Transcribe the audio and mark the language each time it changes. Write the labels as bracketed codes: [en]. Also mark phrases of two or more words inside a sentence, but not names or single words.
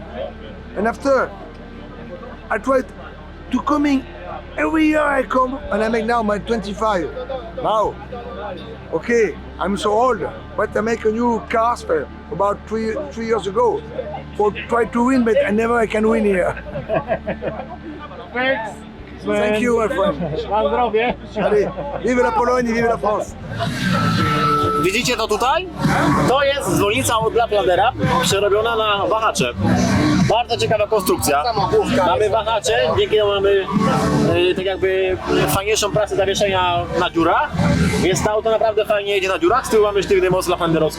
[en] And after, I try to coming every year I come, and I make now my 25. Now, okay, I'm so old, but I make a new car spare about three years ago. For try to win, but I can win here. Thanks. Thank you, my friend. [pl] Na zdrowie. [fr] Allez, vive la Pologne, vive la France. [pl] Widzicie to tutaj? To jest dzwonnica od Laplandera, przerobiona na wahacze. Bardzo ciekawa konstrukcja. Mamy wahacze, dzięki temu mamy tak jakby fajniejszą pracę zawieszenia na dziurach. Więc to auto naprawdę fajnie jedzie na dziurach. Z tyłu mamy sztywny most laplanderowski.